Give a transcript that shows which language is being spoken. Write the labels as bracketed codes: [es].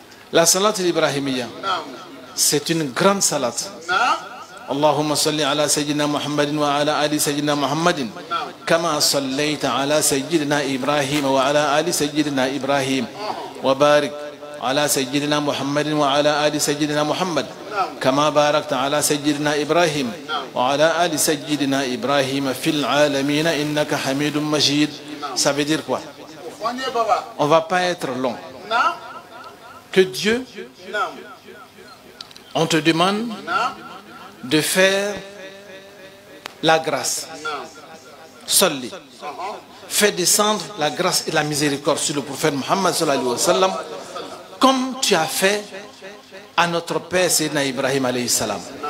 [fr] La salat al-Ibrahimiyya, c'est une grande salat. [ar] اللهم صل على سيدنا محمد وعلى آل سيدنا محمد كما صليت على سيدنا إبراهيم وعلى آل سيدنا إبراهيم وبارك على سيدنا محمد وعلى آل سيدنا محمد كما باركت على سيدنا إبراهيم وعلى آل سيدنا إبراهيم في العالمين إنك حميد مجيد. [fr] Ça veut dire quoi? On ne va pas être long. Que Dieu, on te demande de faire la grâce. Salli. Fais descendre la grâce et la miséricorde sur le prophète Muhammad [ar] sallallahu alayhi wa sallam, [fr] comme tu as fait à notre père Sayyidina Ibrahim alayhi salam.